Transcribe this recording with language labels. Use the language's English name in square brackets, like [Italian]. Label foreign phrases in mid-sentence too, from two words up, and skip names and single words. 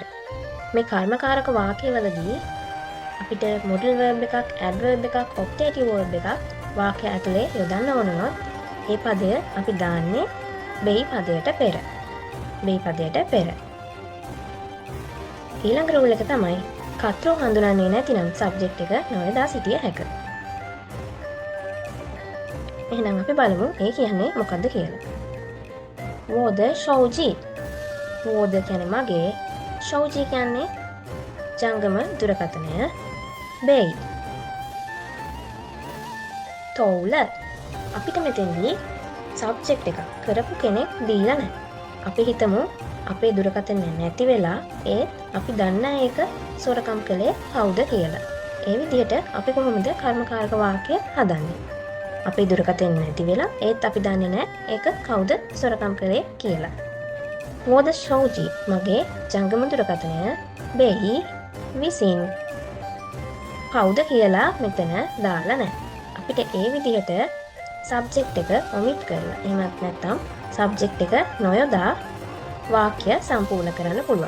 [Sinhala] මේ කර්මකාරක වාක්‍යවලදී අපිට [English] modal verb [Sinhala] එකක්, adverb එකක්, octative verb එකක් වාක්‍ය ඇතුලේ යොදන්න ඕන නම් ඒ පදය අපි දාන්නේ බෙයි පදයට පෙර. බෙයි පදයට පෙර. ඊළඟ රූල් එක තමයි කර්තෘ හඳුනන්නේ නැතිනම් සබ්ජෙක්ට් එක නොයදා සිටිය හැක. එහෙනම් අපි බලමු ඒ කියන්නේ මොකද්ද කියලා. [Chinese] 我的手机 我的 [Sinhala] කියන්නේ මගේ, 手机 කියන්නේ ජංගම දුරකථනය, [Chinese] 背 偷了 [Sinhala] අපිට මෙතෙන්දී සබ්ජෙක්ට් එකක් කරපු කෙනෙක් දීලා නැහැ. අපි හිතමු අපේ දුරකථනය නැති වෙලා ඒත් අපි දන්න ඒක සොරකම් කළේ කවුද කියලා. ඒ විදිහට අපි කොහොමද කර්මකාරක වාක්‍ය හදන්නේ? අපේ දුරකථනය නැති වෙලා ඒත් අපි දන්නේ නැහැ ඒක කවුද සොරකම් කළේ කියලා. [Chinese] 我的手机 [Sinhala] මගේ ජංගම දුරකථනය, 背 විසින් කවුද කියලා මෙතන දාලා නැහැ. අපිට ඒ විදිහට සබ්ජෙක්ට් එක ඔමිට් කරලා එහෙමත් නැත්නම් සබ්ජෙක්ට් එක නොයොදා වාක්‍ය සම්පූර්ණ කරන්න පුළුවන්.